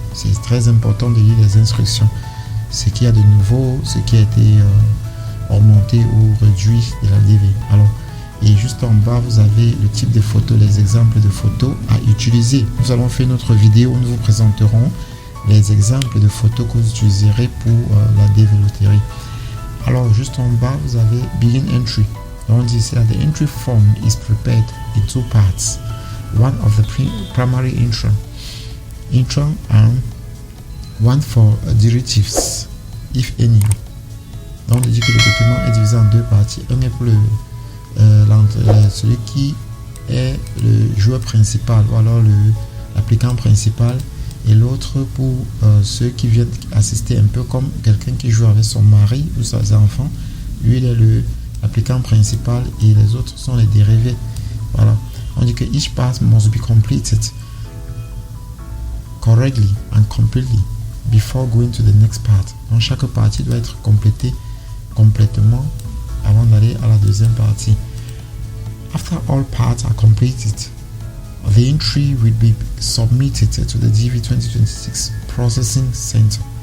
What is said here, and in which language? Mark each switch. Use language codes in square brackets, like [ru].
[fr] C'est très important de lire les instructions. Ce qu'il y a de nouveau, ce qui a été augmenté ou réduit de la DV. Alors, et juste en bas, vous avez le type de photos, les exemples de photos à utiliser. Nous allons faire notre vidéo où nous vous présenterons les exemples de photos que vous utiliserez pour la DV-Loterie. Alors, juste en bas, vous avez Begin Entry. Donc, on dit ici, [en] the entry form is prepared in two parts. One of the primary entrance and one for derivatives, if any. [fr] Donc, on dit que le document est divisé en deux parties. Un est pour celui qui est le joueur principal ou alors l'applicant principal, et l'autre pour ceux qui viennent assister, un peu comme quelqu'un qui joue avec son mari ou ses enfants. Lui, il est l'applicant principal et les autres sont les dérivés. Voilà. On dit que [en] each part must be completed correctly and completely before going to the next part. [fr] Donc chaque partie doit être complétée complètement avant d'aller à la deuxième partie. [en] After all parts are completed, the entry will be submitted to the DV 2026 Processing Center.